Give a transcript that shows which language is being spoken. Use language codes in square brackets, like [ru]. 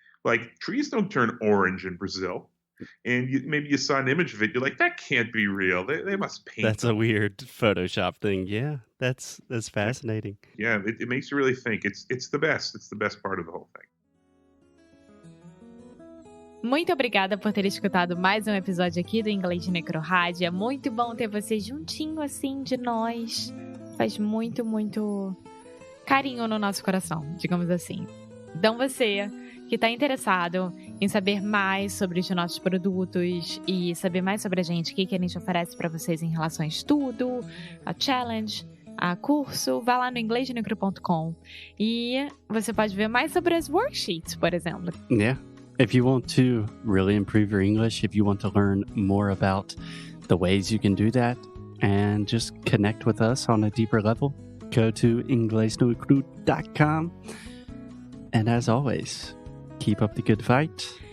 [en] Like, trees don't turn orange in Brazil. And maybe you saw an image of it, you're like, that can't be real. They must paint That's them. a weird Photoshop thing. Yeah, that's fascinating. Yeah, it makes you really think. It's the best. It's the best part of the whole thing. [pt] Muito obrigada por ter escutado mais um episódio aqui do Inglês de Necro Rádio. É muito bom ter você juntinho assim de nós. Faz muito, muito carinho no nosso coração, digamos assim. Então você que está interessado em saber mais sobre os nossos produtos e saber mais sobre a gente, o que a gente oferece para vocês em relação a estudo, a challenge, a curso, vá lá no inglesdenecro.com e você pode ver mais sobre as worksheets, por exemplo. [en] Yeah. If you want to really improve your English, if you want to learn more about the ways you can do that and just connect with us on a deeper level, go to inglesdenecro.com. And as always, keep up the good fight.